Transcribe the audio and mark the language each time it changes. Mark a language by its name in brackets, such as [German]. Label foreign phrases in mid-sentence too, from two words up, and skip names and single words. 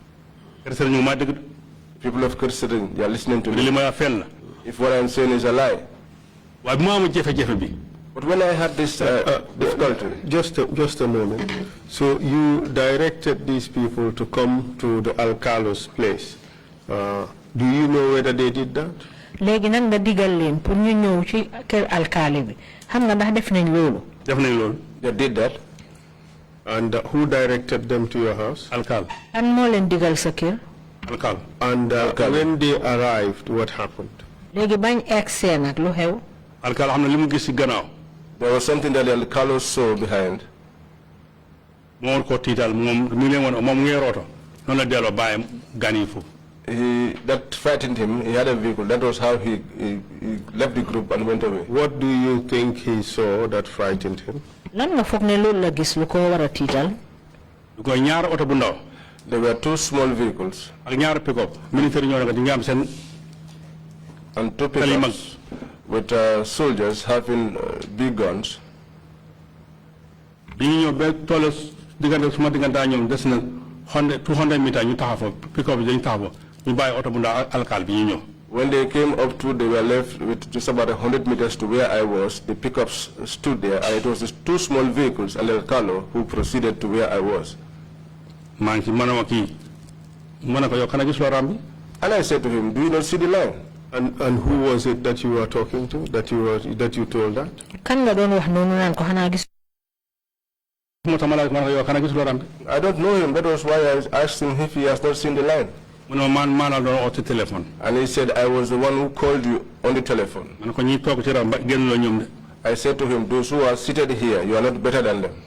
[English] People of Kerr, they are listening to me. If what I'm saying is a lie. But when I had this difficulty... Just a moment. So you directed these people to come to the Alcalo's place. Do you know whether they did that? [Wolof] Léegi nag nga digal leen pour ñu ñëw ci kër alkaali bi xam nga ndax def nañ loolu. Def nañ loolu. [English] They did that. And who directed them to your house? Alkal. [Wolof] Kan moo leen digal sa kër. [English] Alkal. And when they arrived, what happened? [Wolof] Léegi bañ egsee nag lu xew. Alkal xam na li mu gis ci gannaaw. [English] There was something that the Alcalo saw behind. [Wolof] Moo ko tiital moom mi leen woon moom ngee roto noonu la delloo bàyyam gan yi foofu. [English] That frightened him. He had a vehicle. That was how he left the group and went away. What do you think he saw that frightened him? [Wolof] Lan nga foog ne loolu la gis lu ko war a tiital. Lu ko ñaar oto bu ndaw. [English] There were 2 small vehicles. [Wolof] Ak ñaar [French] pick-up militaire [Wolof] ñoo nekk di nga am seen. [English] And 2 pickups with soldiers having big guns. [Wolof] Bi ñu ñëw ba toll diggante suma diggante ñoom des na 200 meters ñu taxaw fa pick-up bi dañu taxaw ñu bàyyi oto bu ndaw alkaal bi ñu ñëw. [English] When they came up to, they were left with just about 100 meters to where I was. The pickups stood there, and it was just 2 small vehicles and Alcalo who proceeded to where I was. And I said to him, "Do you not see the line?" And who was it that you were talking to? That you told that? [Wolof] Kan nga doon wax noonu naan ko xanaa gis. [English] I don't know him. That was why I asked him if he has not seen the line. And he said, "I was the one who called you on the telephone." I said to him, "Those who are seated here, you are not better than them."